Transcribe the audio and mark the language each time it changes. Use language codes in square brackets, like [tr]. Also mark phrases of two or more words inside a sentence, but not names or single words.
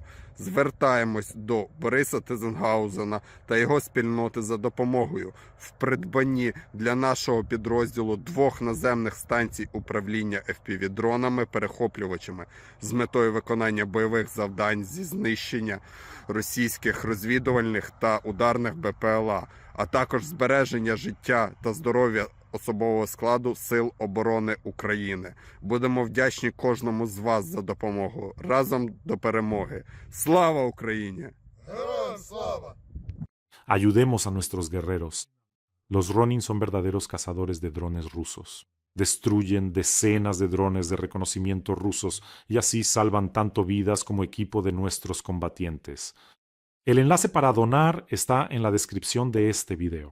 [uk] Звертаємось до Бориса Тизенгаузена та його спільноти за допомогою в придбанні для нашого підрозділу 2 наземних станцій управління FPV-дронами-перехоплювачами з метою виконання бойових завдань зі знищення російських розвідувальних та ударних БПЛА, а також збереження життя та здоров'я особового складу Сил оборони України. Будемо вдячні кожному з вас за допомогу. Разом до перемоги. Слава Україні! Героям слава! [es] Ayudemos a nuestros guerreros. Los Ronin son verdaderos cazadores de drones rusos. Destruyen decenas de drones de reconocimiento rusos y así salvan tanto vidas como equipo de nuestros combatientes. El enlace para donar está en la descripción de este video.